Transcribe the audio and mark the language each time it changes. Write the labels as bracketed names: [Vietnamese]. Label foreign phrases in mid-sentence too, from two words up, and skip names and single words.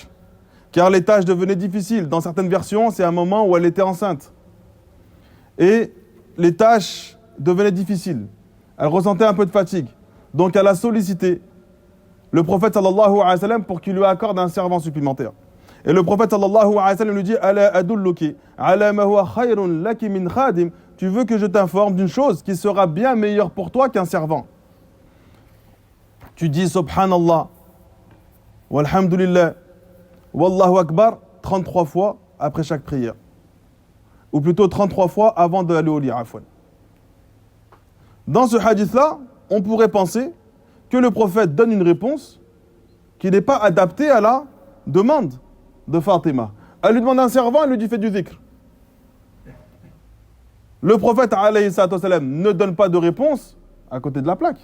[French] Car les tâches devenaient difficiles. Dans certaines versions, c'est un moment où elle était enceinte. Et les tâches devenaient difficiles. Elle ressentait un peu de fatigue. Donc elle a sollicité le prophète [Arabic] صلى الله عليه وسلم [French] pour qu'il lui accorde un servant supplémentaire. Et le prophète [Arabic] صلى الله عليه وسلم [French] lui dit [Arabic] ألا أدلك على ما هو خير لك من خادم. [French] Tu veux que je t'informe d'une chose qui sera bien meilleure pour toi qu'un servant. Tu dis [Arabic] سبحان الله والحمد لله والله أكبر [French] 33 fois après chaque prière. Ou plutôt 33 fois avant d'aller au lit, afwan. Dans ce hadith-là, on pourrait penser que le prophète donne une réponse qui n'est pas adaptée à la demande de Fatima. Elle lui demande un servant, elle lui dit fais du dhikr. Le prophète [Arabic] عليه السلام [French] ne donne pas de réponse à côté de la plaque.